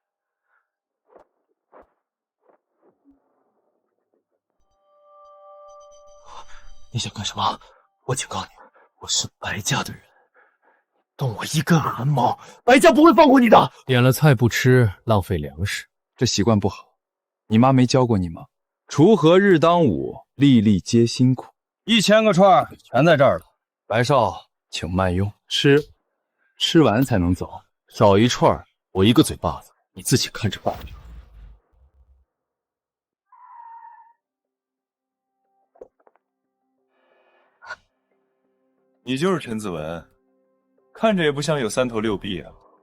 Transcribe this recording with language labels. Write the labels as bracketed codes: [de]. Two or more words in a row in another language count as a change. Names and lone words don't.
[zh] 你想幹什麼？我警告你，我是白家的人，動我一根汗毛，白家不會放過你的。點了菜不吃，浪費糧食，這習慣不好。你媽沒教過你嗎？鋤禾日當午，粒粒皆辛苦。1000個串全在這兒了。白少，請慢用，吃完才能走。少一串，我一個嘴巴子，你自己看着辦。你就是陳子文，看着也不像有3頭6臂啊。